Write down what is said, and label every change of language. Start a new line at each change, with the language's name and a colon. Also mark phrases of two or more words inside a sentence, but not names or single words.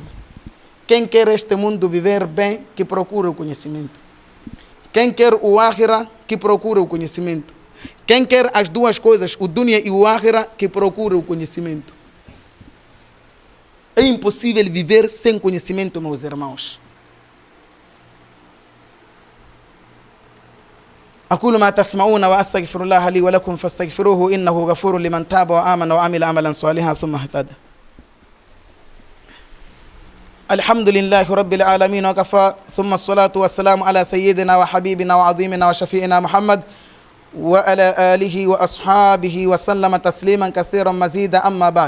Portuguese: Quem quer este mundo viver bem, que procura o conhecimento. Quem quer o akhira, que procura o conhecimento. Quem quer as duas coisas, o dunya e o akhira, que procura o conhecimento. É impossível viver sem conhecimento, meus irmãos.
Arabic: أقول ما تسمعون وأستغفر الله لي ولكم فاستغفروه إنه غفور لمن تاب وآمن وعمل عملا صالحا ثم اهتدى. الحمد لله رب العالمين وكفى ثم الصلاة والسلام على سيدنا وحبيبنا وعظيمنا وشفيعنا محمد وعلى آله وأصحابه وسلم تسليما كثيرا مزيدا أما بعد.